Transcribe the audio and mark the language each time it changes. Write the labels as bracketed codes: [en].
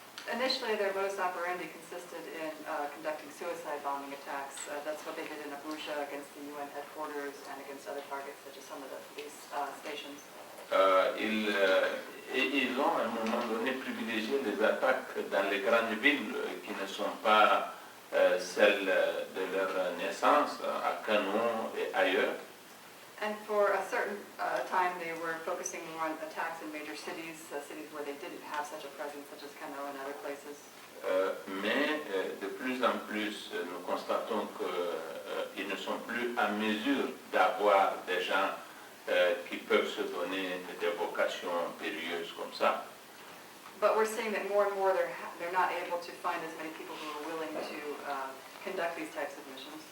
[en] Initially, their modus operandi consisted in conducting suicide bombing attacks. That's what they did in Abuja against the UN headquarters and against other targets such as some of the police stations. [fr] Ils ont à un moment donné privilégié les attaques dans les grandes villes qui ne sont pas celles de leur naissance, à Kano et ailleurs. [en] And for a certain time, they were focusing more on attacks in major cities, cities where they didn't have such a presence, such as Kano and other places. [fr] Mais de plus en plus, nous constatons qu'ils ne sont plus à mesure d'avoir des gens qui peuvent se donner des vocations périlleuses comme ça. [en] But we're seeing that more and more they're not able to find as many people who are willing to conduct these types of missions.